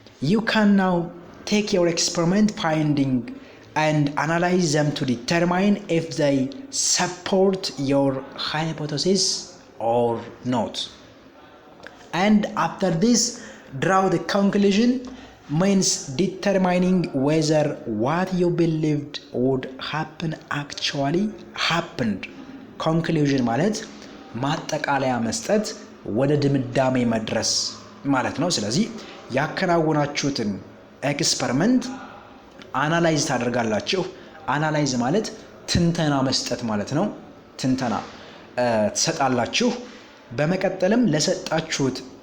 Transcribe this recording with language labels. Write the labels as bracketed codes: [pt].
[en] you can now take your experiment finding and analyze them to determine if they support your hypothesis or not. And after this, draw the conclusion means determining whether what you believed would happen actually happened. [am] conclusion ማለት ማጠቃለያ መስጠት ወደ ድምዳሜ መድረስ ማለት ነው። ስለዚህ ያከናወናችሁትን ኤክስፐሪመንት አናላይዝ ታደርጋላችሁ። አናላይዝ ማለት ትንተና መስጠት ማለት ነው። ትንተና ትሰጣላችሁ። በመቀጠልም ለሰጣችሁት